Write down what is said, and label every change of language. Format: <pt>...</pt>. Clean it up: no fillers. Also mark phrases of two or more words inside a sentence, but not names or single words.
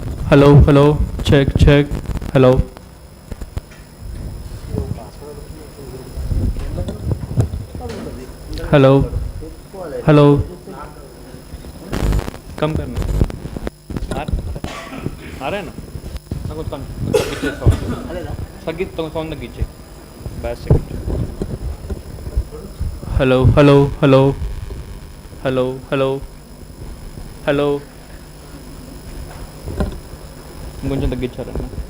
<en>Hello, hello, check, check. Hello. Hello, hello.</en> <hi>कम करना आ रहा है ना</hi> <te>నాకు తగ్గించే సౌండ్ తగ్గించే బ్యాస్</te> <en>hello hello hello hello hello hello</en> <te>ఇంకొంచెం తగ్గించారన్న</te>